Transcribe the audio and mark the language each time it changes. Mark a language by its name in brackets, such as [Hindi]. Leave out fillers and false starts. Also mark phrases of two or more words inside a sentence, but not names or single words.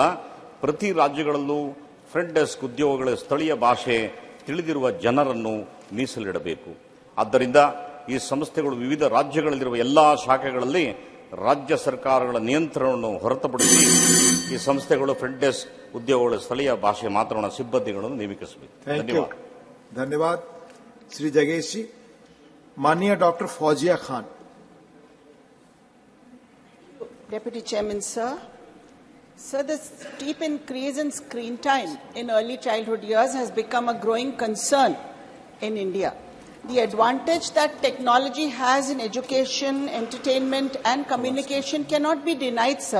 [Kannada] ಪ್ರತಿ ರಾಜ್ಯಗಳಲ್ಲೂ [English] front desk [Kannada] ಉದ್ಯೋಗಗಳ ಸ್ಥಳೀಯ ಭಾಷೆ ತಿಳಿದಿರುವ ಜನರನ್ನು ಮೀಸಲಿಡಬೇಕು. ಆದ್ದರಿಂದ ಈ ಸಂಸ್ಥೆಗಳು ವಿವಿಧ ರಾಜ್ಯಗಳಲ್ಲಿರುವ ಎಲ್ಲಾ ಶಾಖೆಗಳಲ್ಲಿ ರಾಜ್ಯ ಸರ್ಕಾರಗಳ ನಿಯಂತ್ರಣವನ್ನು ಹೊರತುಪಡಿಸಿ ಈ ಸಂಸ್ಥೆಗಳು [English] front desk [Kannada] ಉದ್ಯೋಗಗಳು ಸ್ಥಳೀಯ ಭಾಷೆ ಮಾತನಾಡುವ ಸಿಬ್ಬಂದಿಗಳನ್ನು ನೇಮಿಸಬೇಕು. ಧನ್ಯವಾದ. [Hindi] धन्यवाद श्री जगेश जी. माननीय डॉक्टर फौजिया खान. [English] Deputy Chairman, sir. Sir, the steep increase in screen time in early childhood years has become a growing concern in India. The advantage that technology has in education, entertainment and communication cannot be denied, sir.